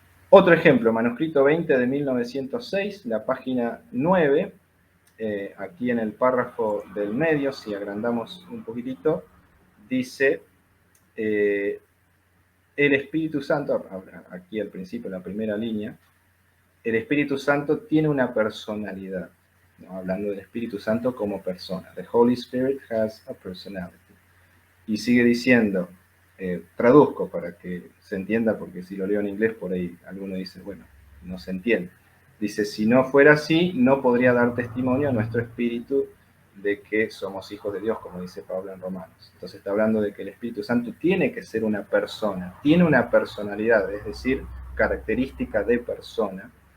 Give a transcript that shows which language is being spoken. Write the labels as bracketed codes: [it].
[es] Otro ejemplo, manuscrito 20 de 1906, la página 9, aquí en el párrafo del medio, si agrandamos un poquitito, dice... el Espíritu Santo, aquí al principio, en la primera línea, el Espíritu Santo tiene una personalidad, ¿no? Hablando del Espíritu Santo como persona. [en] The Holy Spirit has a personality. [es] Y sigue diciendo, traduzco para que se entienda, porque si lo leo en inglés, por ahí alguno dice, bueno, no se entiende. Dice, si no fuera así, no podría dar testimonio a nuestro espíritu de que somos hijos de Dios, como dice Pablo en Romanos. Entonces está hablando de que el Espíritu Santo tiene que ser una persona, tiene una personalidad, es decir, característica de persona.